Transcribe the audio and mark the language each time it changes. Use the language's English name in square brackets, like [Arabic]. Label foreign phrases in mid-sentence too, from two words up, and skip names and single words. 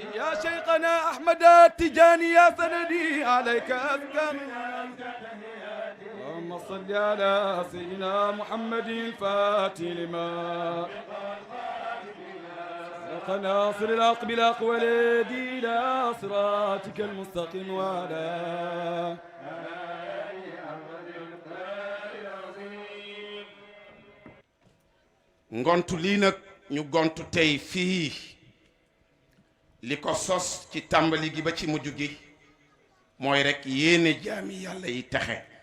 [Arabic] يا شيخنا أحمد التجاني يا سندي عليك أزكى. اللهم صل على سيدنا محمد الفاتح لما ناصر الحق بالحق والهادي إلى صراطك المستقيم وعلى [Wolof] ngontu lii nag ñu gontu tey fii li ko sos ci tàmbali gi ba ci mujj gi mooy rekk yéene jaami yàlla yi texe.